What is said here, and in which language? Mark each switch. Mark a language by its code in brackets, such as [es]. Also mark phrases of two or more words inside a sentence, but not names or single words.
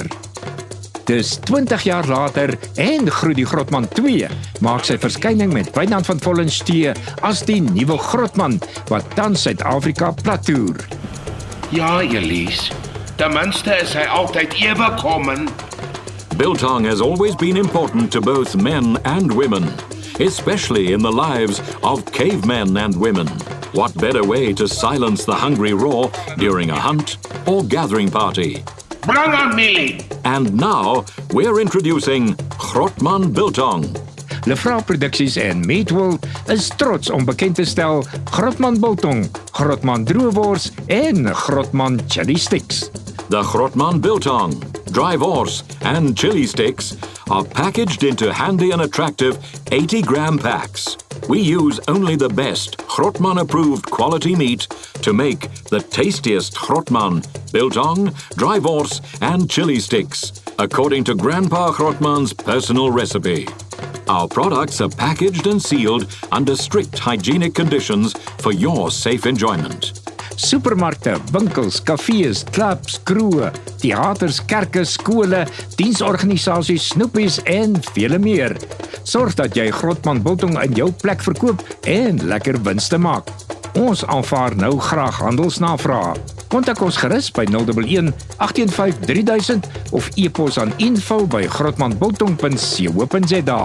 [af] Dis 20 jaar later en Groet Grootman 2 maak sy verskyning met Wynand van Vollenstee as die nuwe Grootman wat tans Suid-Afrika plattoer. Ja, Elise. Ten minste is hy altyd ewe kommen. [en] Biltong has always been important to both men and women, especially in the lives of cavemen and women. What better way to silence the hungry roar during a hunt or gathering party? Bring on, Millie. And now we're introducing Grootman Biltong. [af] Lefra Produksies en Meatworld is trots om bekend te stel Grootman Biltong, Grootman Droewors en Grootman Chili Sticks. [en] The Grootman Biltong, dry wors and chili sticks are packaged into handy and attractive 80-gram packs. We use only the best Grootman-approved quality meat to make the tastiest Grootman, biltong, dry wors and chili sticks, according to Grandpa Grootman's personal recipe. Our products are packaged and sealed under strict hygienic conditions for your safe enjoyment. [af] Supermarkte, winkels, kafees, clubs, kroë, teaters, kerke, skole, diensorganisasies, snoepies en vele meer. Sorg dat jy Grootman Biltong in jou plek verkoop en lekker winste maak. Ons aanvaar nou graag handelsnavrae. Kontak ons gerus by 011 815 3000 of e-pos aan info@grootmanbiltong.co.za.